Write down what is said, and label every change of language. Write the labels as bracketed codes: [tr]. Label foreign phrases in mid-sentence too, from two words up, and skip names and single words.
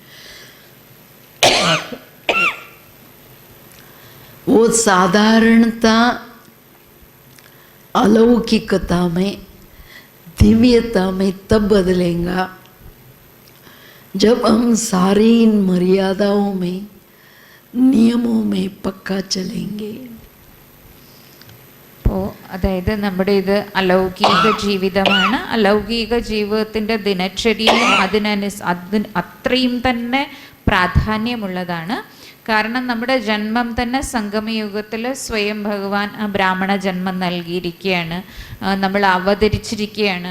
[hi] वो साधारणता अलौकिकता में, दिव्यता में तब बदलेगा जब हम सारी इन मर्यादाओं में, नियमों में पक्का चलेंगे। [ml] അപ്പോൾ അതായത് നമ്മുടെ ഇത് അലൗകിക ജീവിതമാണ്. അലൗകിക ജീവിതത്തിൻ്റെ ദിനചര്യയും അത്രയും തന്നെ പ്രാധാന്യമുള്ളതാണ്. കാരണം നമ്മുടെ ജന്മം തന്നെ സംഗമയുഗത്തിൽ സ്വയം ഭഗവാൻ ബ്രാഹ്മണ ജന്മം നൽകിയിരിക്കുകയാണ്, നമ്മൾ അവതരിച്ചിരിക്കുകയാണ്.